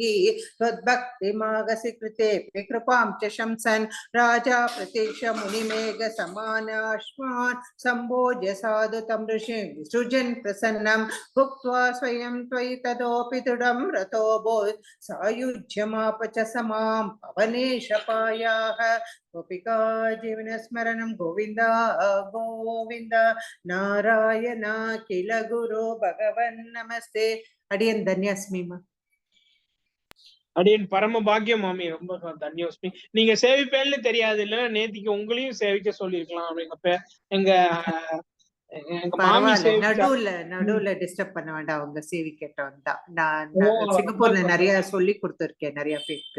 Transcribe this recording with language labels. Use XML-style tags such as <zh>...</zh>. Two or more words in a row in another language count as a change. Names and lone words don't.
<sa>त्वद्भक्तिमागसि कृते कृपां च शंसन् राजा प्रतीक्ष मुनिमेघ समानाश्वान् सम्भोज्य साधु तं ऋषिं विसृजन् प्रसन्नं भुक्त्वा स्वयं त्वयि तदोऽपि दृढं रतोऽभूत् सायुज्यमाप च समां पवनेशपायाः गोपिका जीवनस्मरणं गोविन्द गोविन्द नारायण किल गुरु भगवन् नमस्ते अडियन् धन्यस्मि</sa> <ta>அடியன் பரம பாக்கியம் மாமி, ரொம்ப தன்யோஸ்மி. நீங்க சேவிப்பேன்னு தெரியாது, இல்ல நேத்திக்கு உங்களையும் சேவிக்க சொல்லிருக்கலாம். எங்க எங்க மாமி சேவிச்சா. நடுவுல டிஸ்டர்ப் பண்ண வேண்டாம், அவங்க சேவி கேட்டவங்க தான். நான் சிங்கப்பூர்ல நிறைய சொல்லி கொடுத்துருக்கேன் நிறைய பேருக்கு.</ta>